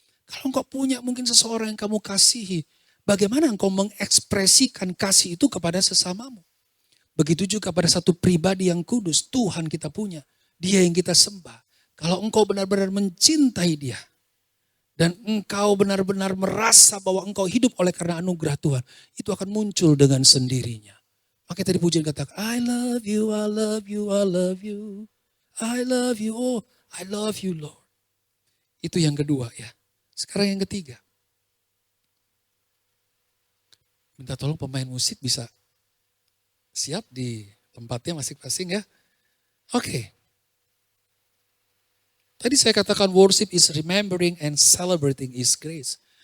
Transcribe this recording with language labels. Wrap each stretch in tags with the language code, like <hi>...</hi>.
<id>Kalau engkau punya mungkin seseorang yang kamu kasihi. Bagaimana engkau mengekspresikan kasih itu kepada sesamamu? Begitu juga pada satu pribadi yang kudus. Tuhan kita punya. Dia yang kita sembah. Kalau engkau benar-benar mencintai dia. Dan engkau benar-benar merasa bahwa engkau hidup oleh karena anugerah Tuhan. Itu akan muncul dengan sendirinya. Makanya tadi pujian katakan,</id> <en>I love you, I love you, I love you. I love you, oh I love you Lord.</en> <id>Itu yang kedua ya. Sekarang yang ketiga. Minta tolong pemain musik bisa siap di tempatnya masing-masing ya. Oke. Tadi saya katakan</id> <en>worship is remembering and celebrating His grace.</en>